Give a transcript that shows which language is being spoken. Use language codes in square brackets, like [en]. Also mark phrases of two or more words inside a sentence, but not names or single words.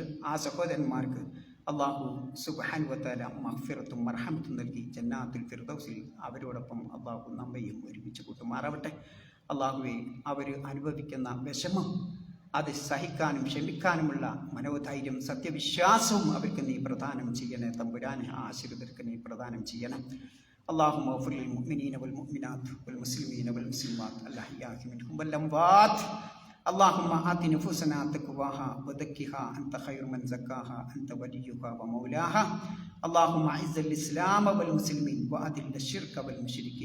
[ml] ആ സഹോദരന്മാർക്ക് അള്ളാഹു [ar] سبحانه وتعالى [ml] മഗ്ഫിറത്തും മർഹമത്തും നൽകി ജന്നാത്തുൽ ഫിർദൗസിൽ അവരോടൊപ്പം അള്ളാഹു നമ്മയും ഒരുമിച്ച് കൂട്ടുമാറാവട്ടെ. അള്ളാഹുവെ, അവർ അനുഭവിക്കുന്ന വിഷമം അത് സഹിക്കാനും ക്ഷമിക്കാനുമുള്ള മനോധൈര്യം സത്യവിശ്വാസവും അവർക്ക് നീ പ്രദാനം ചെയ്യണേ തമ്പുരാനെ. ആശ്രിതർക്ക് നീ പ്രദാനം ചെയ്യണം. [ar] اللهم اغفر للمؤمنين والمؤمنات والمسلمين والمسلمات الأحياء منهم والأموات. اللهم آت نفوسنا تقواها وزكها أنت خير من زكاها أنت وليها ومولاها. اللهم أعز الإسلام والمسلمين وأذل الشرك والمشركين.